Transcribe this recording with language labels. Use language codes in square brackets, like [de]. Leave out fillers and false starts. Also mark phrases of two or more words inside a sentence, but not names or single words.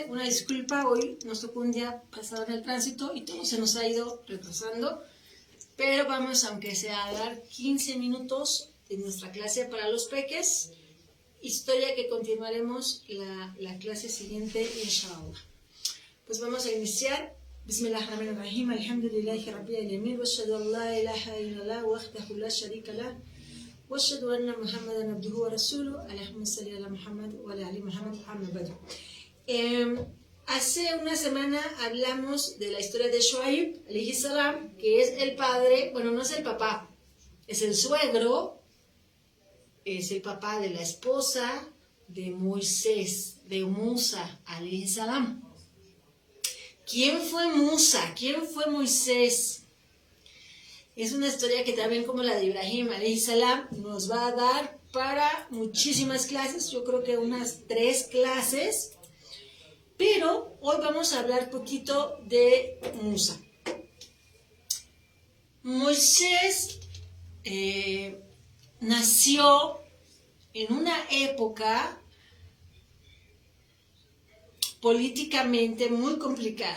[es] Una disculpa, hoy nos tocó un día pasado en el tránsito y todo se nos ha ido retrasando. Pero vamos, aunque sea, a dar 15 minutos de nuestra clase para los peques. Historia que continuaremos la clase siguiente, inshallah. Pues vamos a iniciar. [ar] بسم الله الرحمن الرحيم، الحمد لله رب العالمين، وأشهد أن لا إله إلا الله وحده لا شريك له. واشهد ان محمدا عبده ورسوله اللهم صل على محمد وعلى ال محمد اما بعد. [es] Hace una semana hablamos de la historia de Shuaib [ar] عليه السلام, [es] que es el padre, bueno, no es el papá, es el suegro, es el papá de la esposa de Moisés, de Musa [ar] عليه السلام. [es] ¿Quién fue Musa? ¿Quién fue Moisés? Es una historia que también, como la de Ibrahim [ar] عليه السلام, [es] nos va a dar para muchísimas clases, yo creo que unas 3 clases, pero hoy vamos a hablar poquito de Musa. Moisés nació en una época políticamente muy complicada.